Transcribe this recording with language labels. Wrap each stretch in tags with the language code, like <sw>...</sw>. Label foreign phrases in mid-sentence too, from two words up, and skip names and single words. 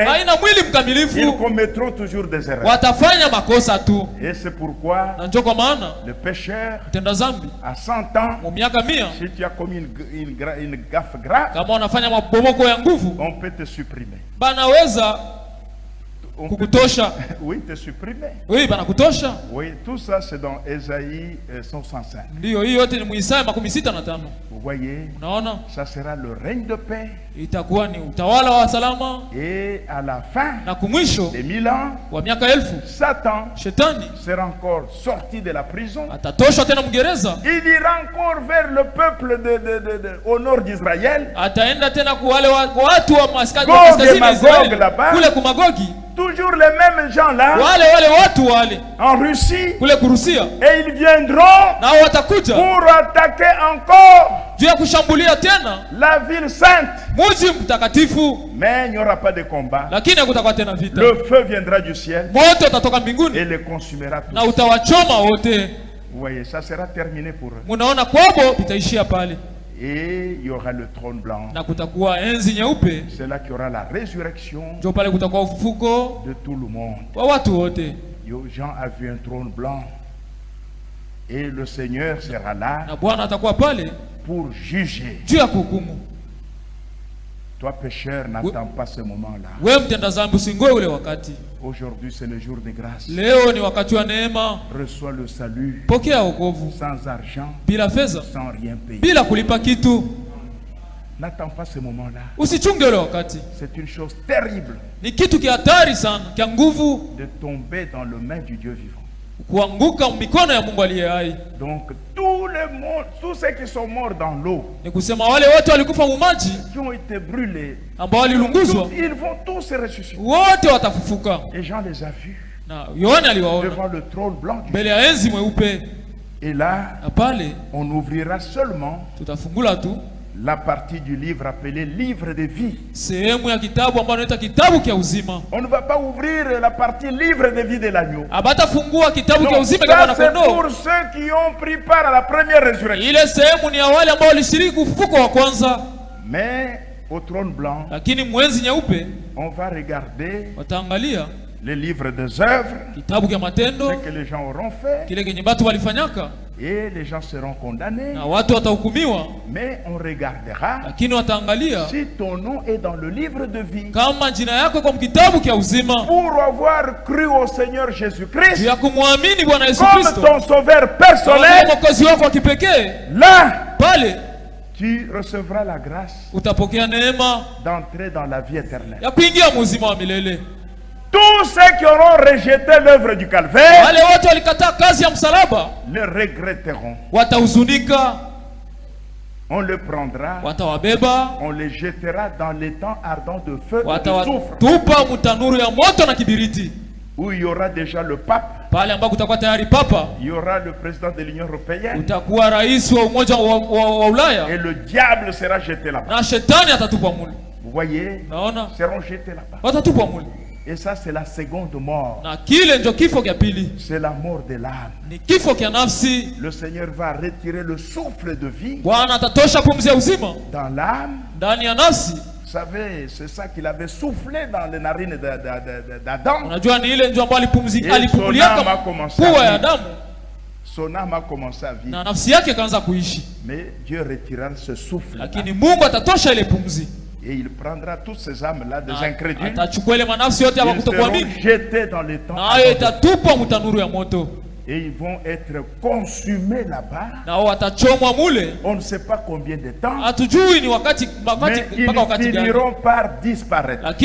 <fr>Ils commettront toujours des erreurs. Et c'est pourquoi le pécheur à 100 ans, si tu as commis une gaffe grave, on peut te supprimer.</fr> <sw>kukutosha.</sw> <fr>Oui, te supprimer.</fr> <sw>Oui, banakutosha.</sw> <fr>Oui, tout ça c'est dans Ésaïe 165.</fr> <sw>Ndio, hiyo yote ni Muisaya 65.</sw> <fr>Vous voyez?</fr> <sw>Unaona?</sw> <fr>Ça sera le règne de paix.</fr> <sw>Itakuwa ni utawala wa salama.</sw> <fr>Et à la fin</fr> <sw>na kumwisho</sw> <fr>des 1000 ans,</fr> <sw>wa miaka 1000,</sw> <fr>Satan</fr> <sw>shetani</sw> <fr>sera encore sorti de la prison.</fr> <sw>Atatoshwa tena mgereza.</sw> <fr>Il ira encore vers le peuple au nord d'Israël.</fr> <sw>Ataenda tena kwa wale watu wa kaskazini</sw> <fr>là-bas.</fr> <sw>Kule kumagogi.</sw> <fr>Toujours les mêmes gens là.</fr> <sw>Wale watu wale.</sw> <fr>En Russie.</fr> <sw>Kule kurusia.</sw> <fr>Et ils viendront</fr> <sw>na watakuja</sw> <fr>pour attaquer encore</fr> <sw>juu ya kushambulia tena</sw> <fr>la ville sainte.</fr> <sw>Mji mtakatifu.</sw> <fr>Mais il n'y aura pas de combat.</fr> <sw>Lakini hakutakuwa tena vita.</sw> <fr>Le feu viendra du ciel.</fr> <sw>Moto utatoka mbinguni.</sw> <fr>Et les consumera tous.</fr> <sw>Na utawachoma wote.</sw> <fr>Vous voyez, ça sera terminé pour eux.</fr> <sw>Munaona kwabo itaishia pale.</sw> <fr>Et il y aura le trône blanc.</fr> <sw>Na kutakuwa enzi nyeupe.</sw> <fr>C'est là qu'il y aura la résurrection.</fr> <sw>Ndio pale kutakuwa ufufuko</sw> <fr>de tout le monde.</fr> <sw>Wa watu wote.</sw> <fr>Jean a vu un trône blanc. Et le Seigneur sera là.</fr> <sw>Na Bwana atakuwa pale</sw> <fr>pour juger.</fr> <sw>Juu ya kuhukumu.</sw> <fr>Toi pécheur, n'attends pas ce moment-là.</fr> <sw>Wewe mtenda dhambi usingoe ule wakati.</sw> <fr>Aujourd'hui c'est le jour de grâce.</fr> <sw>Leo ni wakati wa neema.</sw> <fr>Reçois le salut.</fr> <sw>Pokea wokovu.</sw> <fr>Sans argent.</fr> <sw>Bila fedha.</sw> <fr>Sans rien payer.</fr> <sw>Bila kulipa kitu.</sw> <fr>N'attends pas ce moment-là.</fr> <sw>Usichunge ule wakati.</sw> <fr>C'est une chose terrible.</fr> <sw>Ni kitu kihatari sana, kia nguvu.</sw> <fr>De tomber dans le main du Dieu vivant.</fr> <sw>Kuanguka mikono ya Mungu aliye hai.</sw> <fr>Donc tous ceux qui sont morts dans l'eau,</fr> <sw>ni kusema wale wote walikufa mu maji,</sw> <fr>qui ont été brûlés,</fr> <sw>ambao walilunguzwa,</sw> <fr>ils vont tous ressusciter.</fr> <sw>Wote watafufuka.</sw> <fr>Et Jean les a vus.</fr> <sw>Na Yohana aliwaona</sw> <fr>devant le trône blanc.</fr> <sw>Mbele ya enzi mweupe.</sw> <fr>Et là,</fr> <sw>pale</sw> <fr>on ouvrira seulement</fr> <sw>tutafungula tu</sw> <fr>la partie du livre appelée livre de vie.</fr> <sw>Sehemu ya kitabu ambayo inaitwa kitabu kia uzima.</sw> <fr>On ne va pas ouvrir la partie livre de vie de l'agneau.</fr> <sw>Abatafungua kitabu kia uzima kama na kondoo.</sw> <fr>C'est pour ceux qui ont pris part à la première résurrection.</fr> <sw>Ile sehemu ni ya wale ambao walishiriki ufufuko wa kwanza.</sw> <fr>Mais au trône blanc,</fr> <sw>lakini mwenzi nyeupe,</sw> <fr>on va regarder</fr> <sw>wataangalia</sw> <fr>les livres des œuvres,</fr> <sw>kitabu kia matendo,</sw> <fr>ce que les gens auront fait,</fr> <sw>kile kenye watu walifanyaka,</sw> <fr>et les gens seront condamnés.</fr> <sw>Na watu watahukumiwa.</sw> <fr>Mais on regardera</fr> <sw>lakini wataangalia</sw> <fr>si ton nom est dans le livre de vie,</fr> <sw>kama jina yako kwa kitabu kia uzima,</sw> <fr>pour avoir cru au Seigneur Jésus-Christ,</fr> <sw>ya kumwamini Bwana Yesu</sw> <fr>comme</fr> <sw>Kristo</sw> <fr>ton sauveur personnel.</fr> <sw>Mwokozi wako wa kipekee.</sw> <fr>Là,</fr> <sw>pale</sw> <fr>tu recevras la grâce</fr> <sw>utapokea neema</sw> <fr>d'entrer dans la vie éternelle.</fr> <sw>Ya kuingia uzima wa milele.</sw> <fr>Tous ceux qui auront rejeté l'œuvre du calvaire,</fr> <sw>wale wote walikataa kazi ya msalaba,</sw> <fr>le regretteront.</fr> <sw>Watahuzunika.</sw> <fr>On le prendra,</fr> <sw>watawabeba,</sw> <fr>on les jettera dans l'étang ardent de feu et de soufre,</fr> <sw>tupa mutanuru ya moto na kibiriti,</sw> <fr>où il y aura déjà le pape,</fr> <sw>pale ambako kutakuwa tayari papa,</sw> <fr>il y aura le président de l'Union européenne,</fr> <sw>utakuwa rais wa umoja wa Ulaya,</sw> <fr>et le diable sera jeté là-bas.</fr> <sw>Na shetani atatupwa mule.</sw> <fr>Vous voyez,</fr> <sw>naona</sw> <fr>seront jetés là-bas.</fr> <sw>Watatupwa mule.</sw> <fr>Et ça c'est la seconde mort.</fr> <sw>Na kile ndio kifo kia pili.</sw> <fr>C'est la mort de l'âme.</fr> <sw>Ni kifo kia nafsi.</sw> <fr>Le Seigneur va retirer le souffle de vie.</fr> <sw>Bwana atatosha pumzi ya uzima</sw> <fr>dans l'âme.</fr> <sw>Ndani ya nafsi.</sw> <fr>Vous savez, c'est ça qu'il avait soufflé dans les narines d'Adam.</fr> <sw>Unajua ni ile ndio ambayo alipumulia pua ya Adamu.</sw> <fr>Son âme a commencé à vivre.</fr> <sw>Na nafsi yake kaanza kuishi.</sw> <fr>Mais Dieu retirera ce souffle.</fr> <sw>Lakini Mungu atatosha ile pumzi.</sw> <fr>Et il prendra toutes ces âmes-là des incrédules. Ils seront jetés dans les temps. Et ils vont être consumés là-bas. On ne sait pas combien de temps. Mais ils finiront par disparaître.</fr>